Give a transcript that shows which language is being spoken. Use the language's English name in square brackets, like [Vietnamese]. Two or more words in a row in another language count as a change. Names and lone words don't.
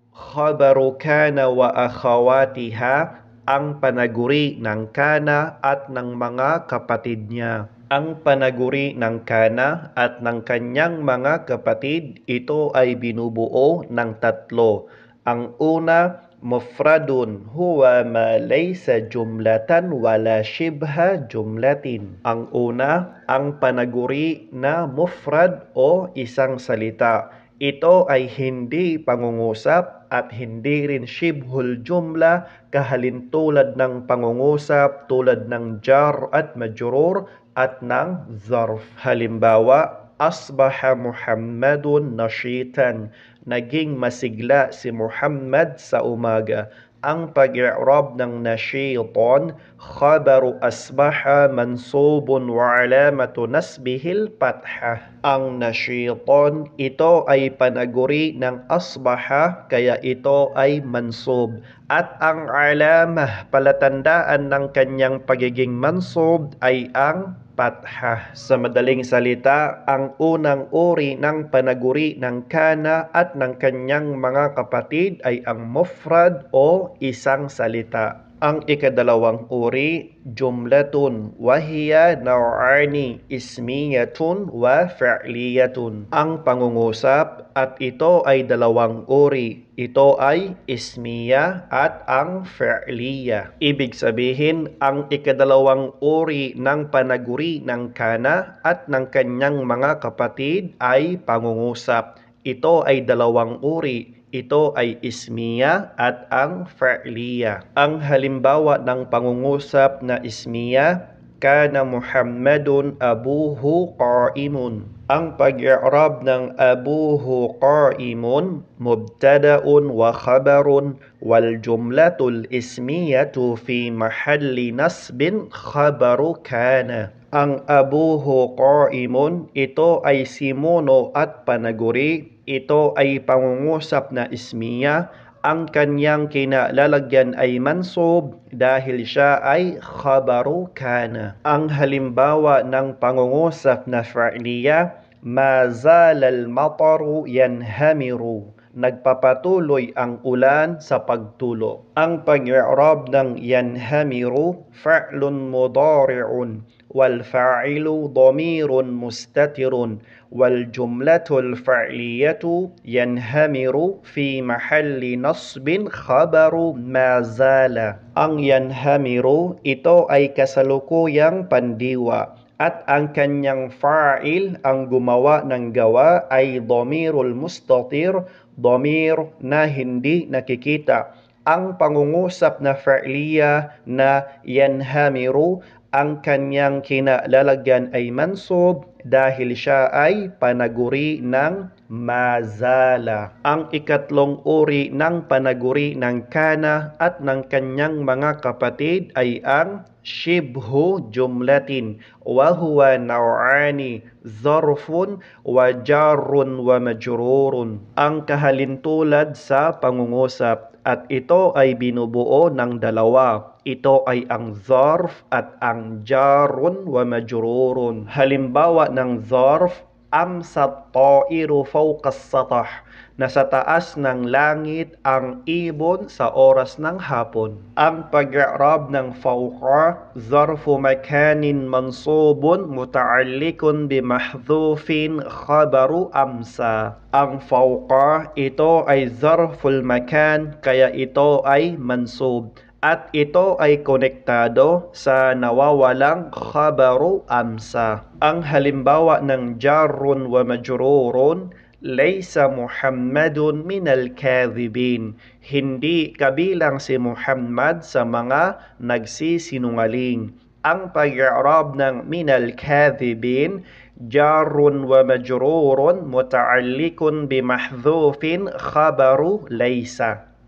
[Arabic] خبر كان وأخواتها, [Filipino] ang panaguri ng kana at ng mga kapatid niya. Ang panaguri ng kana at ng kanyang mga kapatid, ito ay binubuo ng tatlo. Ang una, [Arabic] مفرد هو ما ليس جملة ولا شبه جملة. [Filipino] Ang una, ang panaguri na mufrad o isang salita. Ito ay hindi pangungusap at hindi rin [Arabic] شبه الجملة, [Filipino] kahalintulad ng pangungusap tulad ng jar at majrur at ng zarf. Halimbawa, [Arabic] أصبح محمد نشيطا. [Filipino] Naging masigla si Muhammad sa umaga. Ang pag-i'rab ng [Arabic] نشيطا خبر أصبح منصوب وعلامة نصبه الفتحة. [Filipino] Ang nashitan, ito ay panaguri ng asbaha, kaya ito ay mansub. At ang alamah, palatandaan ng kanyang pagiging mansub, ay ang fathah. Sa madaling salita, ang unang uri ng panaguri ng kana at ng kanyang mga kapatid ay ang mufrad o isang salita. Ang ikadalawang uri, [Arabic] جملة وهي نوعان اسمية وفعلية. [Filipino] Ang pangungusap at ito ay dalawang uri. Ito ay ismiya at ang fi'liya. Ibig sabihin, ang ikadalawang uri ng panaguri ng kana at ng kanyang mga kapatid ay pangungusap. Ito ay dalawang uri. Ito ay ismiya at ang fi'liya. Ang halimbawa ng pangungusap na ismiya, [Arabic] كان محمد أبوه قائم. [Filipino] Ang pag-i'rab ng [Arabic] أبوه قائم مبتدأ وخبر والجملة الاسمية في محل نصب خبر كان. Ang أبوه قائم, [Filipino] ito ay simuno at panaguri. Ito ay pangungusap na ismiya. Ang kanyang kinalalagyan ay mansub dahil siya ay [Arabic] خبر كان. [Filipino] Ang halimbawa ng pangungusap na fi'liya, [Arabic] ما زال المطر ينهمر. [Filipino] Nagpapatuloy ang ulan sa pagtulo. Ang pag-i'rab ng [Arabic] ينهمر فعل مضارع والفاعل ضمير مستتر والجملة الفعلية ينهمر في محل نصب خبر ما زال. [Filipino] Ang yanhamiru, ito ay kasalukuyang pandiwa. At ang kanyang fa'il, ang gumawa ng gawa, ay [Arabic] الضمير المستتر, [Filipino] dhamir na hindi nakikita. Ang pangungusap na fa'liya na yanhamiru, ang kanyang kinalalagyan ay mansub dahil siya ay panaguri ng mazala. Ang ikatlong uri ng panaguri ng kana at ng kanyang mga kapatid ay ang [Arabic] شبه جملة وهو نوعان ظرف وجار ومجرور. [Filipino] Ang kahalintulad sa pangungusap at ito ay binubuo ng dalawa. Ito ay ang zarf at ang [Arabic] جار ومجرور. [Filipino] Halimbawa ng zarf, [Arabic] أمست الطائر فوق السطح. [Filipino] Nasa taas ng langit ang ibon sa oras ng hapon. Ang pag-i'rab ng [Arabic] فوق ظرف مكان منصوب متعلق بمحذوف خبر أمسى. [Filipino] Ang fawqa, ito ay [Arabic] ظرف المكان, [Filipino] kaya ito ay mansub. At ito ay konektado sa nawawalang [Arabic] خبر أمسى. [Filipino] Ang halimbawa ng [Arabic] جار ومجرور, ليس محمد من الكاذبين. [Filipino] Hindi kabilang si Muhammad sa mga nagsisinungaling. Ang pag-i'rab ng [Arabic] من الكاذبين جار ومجرور متعلق بمحذوف خبر ليس.